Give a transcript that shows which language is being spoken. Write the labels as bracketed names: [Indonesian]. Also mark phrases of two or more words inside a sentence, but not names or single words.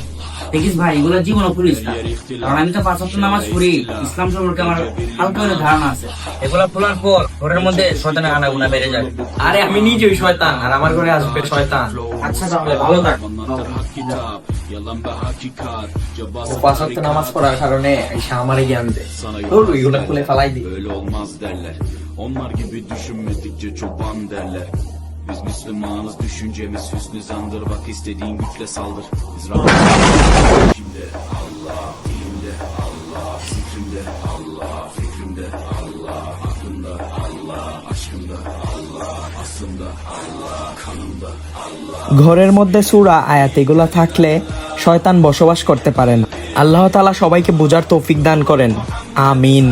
[Bangla] দেখিস ভাই, এগুলো জীবনও খুলিস না, কারণ আমি তো 5 ওয়াক্ত নামাজ পড়ি, ইসলাম সম্পর্কে আমার হালকা হলে ধারণা আছে। এগুলা খোলার পর ঘরের মধ্যে শয়তানের আনাগোনা বেড়ে যাবে। আরে আমি নিজেই শয়তান আর আমার ঘরে আসবে শয়তান। আচ্ছা তাহলে ভালো থাক। ও 5 ওয়াক্ত নামাজ পড়ার কারণে আইসা আমারে জ্ঞান দেয়। তোর এগুলা খুলে ফালাই দি। [Turkish] Öyle olmaz derler. Onlar gibi düşünmedikçe çoban derler. Biz Müslümanız, düşüncemiz hüsnü zandır. Bak istediğin güçle saldır. Biz Rabbimde Allah, dilimde Allah, zikrimde Allah, fikrimde Allah, aklımda Allah, aşkımda Allah, aslımda Allah, kanımda Allah. [Bangla] ঘরের মধ্যে সূরা আয়াত এগুলা থাকলে শয়তান বসবাস করতে পারে না। আল্লাহ তাআলা সবাইকে বোঝার তৌফিক দান করেন, আমিন।